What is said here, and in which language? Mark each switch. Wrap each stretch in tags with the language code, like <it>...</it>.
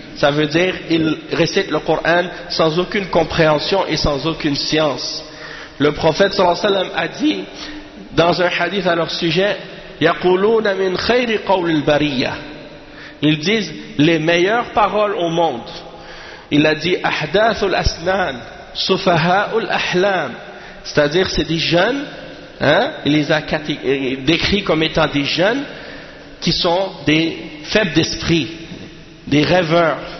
<fr>Ça veut dire qu'ils récitent le Coran sans aucune compréhension et sans aucune science. Le prophète sallallahu alayhi wa sallam a dit dans un hadith à leur sujet,</fr> <ar>يَقُولُونَ مِنْ خَيْرِ قَوْلِ الْبَرِيَّةِ.</ar> <fr>Ils disent les meilleures paroles au monde. Il a dit</fr> <ar>أَحْدَاثُ الْأَسْنَانِ سُفَهَاءُ الْأَحْلَامِ.</ar> <fr>c'est-à-dire c'est des jeunes, hein, il les a décrits comme étant des jeunes qui sont des faibles d'esprit, des rêveurs.</fr>